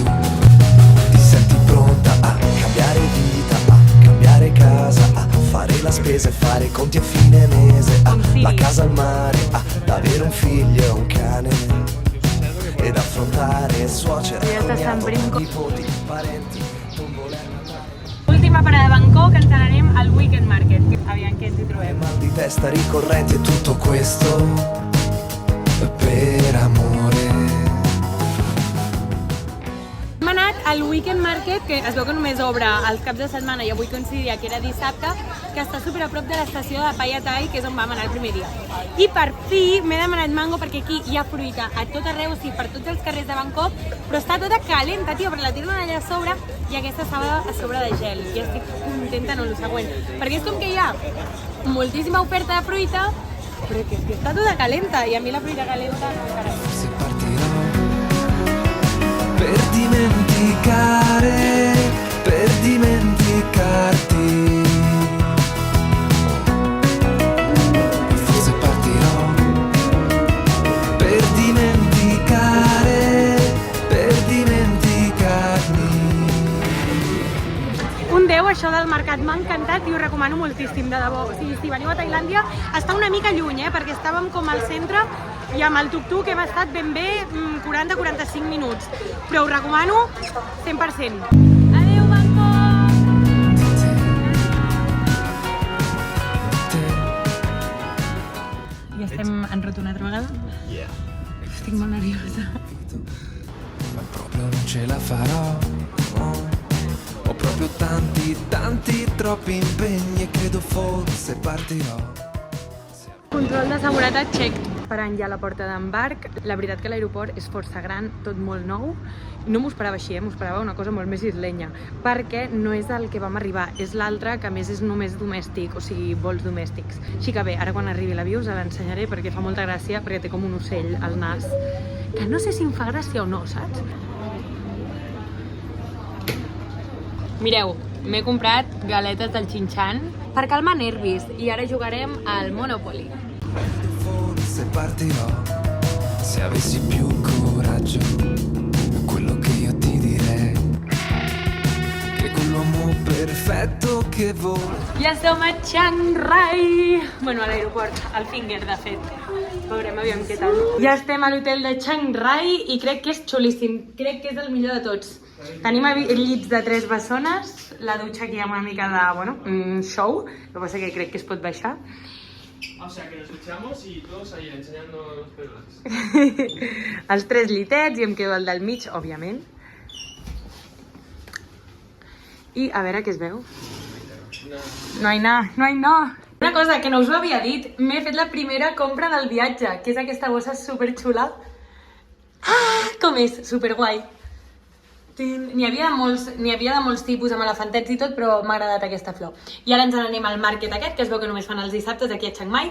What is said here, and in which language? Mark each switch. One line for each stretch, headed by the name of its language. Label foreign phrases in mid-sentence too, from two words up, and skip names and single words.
Italian: Ti senti pronta a cambiare vita, a cambiare casa, a fare la spesa e fare i conti a fine mese, a la casa al mare, ad avere un figlio e un cane, ed affrontare suocera, cognato, nipoti, parenti, non voler andare.
Catalan: Última parada de Bangkok, ens n'anem al Weekend Market. Aviam què ens hi trobem.
Italian: Mal di testa ricorrenti e tutto questo per amore.
Catalan: Hem anat al Weekend Market, que es veu que només obre els caps de setmana i avui coincidia que era dissabte, que està super a prop de l'estació de Phaya Thai, que és on vam anar el primer dia. I per fi m'he demanat mango perquè aquí hi ha fruita a tot arreu, o sigui, per tots els carrers de Bangkok, però està tota calenta, tio, perquè la tiren allà a sobre i aquesta estava a sobre de gel. I estic contenta en el següent, perquè és com que hi ha moltíssima oferta de fruita, però que està tota calenta i a mi la fruita calenta no m'agrada.
Italian: Se partirò per dimenticarti. Forse partirò per dimenticarmi.
Catalan: Un 10, això del mercat m'ha encantat i ho recomano moltíssim, de debò. O sigui, si veniu a Tailàndia, està una mica lluny, perquè estàvem com al centre i amb el tuk-tuk hem estat ben bé 40-45 minuts. Però ho recomano 100%. Adéu, Bangkok! I estem en ruta una altra vegada? Estic molt nerviosa.
Italian: Ma proprio non ce la farò. Ho proprio tanti, troppi impegni e credo forse partirò.
Catalan: Control de seguretat check. Parant ja a la porta d'embarc. La veritat que l'aeroport és força gran, tot molt nou. No m'ho esperava així, m'ho esperava una cosa molt més islenya, perquè no és el que vam arribar, és l'altre, que a més és només domèstic, o sigui, vols domèstics. Així que bé, ara quan arribi l'avió us l'ensenyaré perquè fa molta gràcia, perquè té com un ocell al nas, que no sé si em fa gràcia o no, saps? Mireu, m'he comprat galetes del Xinxan per calmar nervis i ara jugarem al Monopoly.
Italian: Forse partirò se avessi più coraggio, quello che io ti direi che quell'uomo perfetto che vola.
Catalan: Ja som a Chiang Rai! Bueno, a l'aeroport, al Finger, de fet. Veurem, aviam què tal. Ja estem a l'hotel de Chiang Rai i crec que és xulíssim. Crec que és el millor de tots. Tenim llits de 3 bessones, la dutxa aquí amb una mica de, bueno, show, el que passa que crec que es pot baixar.
Spanish: O sea, que nos duchamos y todos ahí enseñando los pelos.
Catalan: Els 3 litets i em quedo el del mig, òbviament. I a veure què es veu.
Spanish: No hay nada, no hay nada.
Catalan: Una cosa que no us ho havia dit, m'he fet la primera compra del viatge, que és aquesta bossa superxula. Ah, com és? Superguai. N'hi havia de molts tipus amb elefantets i tot, però m'ha agradat aquesta flor. I ara ens n'anem al market aquest, que es veu que només fan els dissabtes aquí a Chiang Mai.